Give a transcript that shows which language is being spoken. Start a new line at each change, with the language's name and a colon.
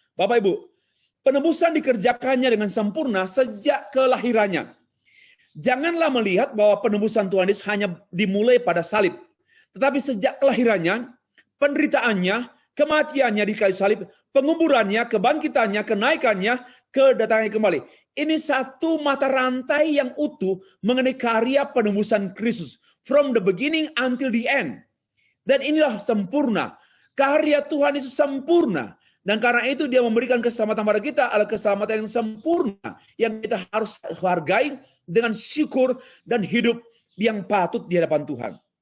Indonesian: Bapak Ibu, penebusan dikerjakannya dengan sempurna sejak kelahirannya. Janganlah melihat bahwa penebusan Tuhan Yesus hanya dimulai pada salib. Tetapi sejak kelahirannya, penderitaannya, kematiannya di kayu salib, penguburannya, kebangkitannya, kenaikannya, kedatangannya kembali. Ini satu mata rantai yang utuh mengenai karya penebusan Kristus.
English: From the beginning until the end.
Indonesian: Dan inilah sempurna. Karya Tuhan itu sempurna. Dan karena itu dia memberikan keselamatan pada kita adalah keselamatan yang sempurna. Yang kita harus hargai dengan syukur dan hidup yang patut di hadapan Tuhan.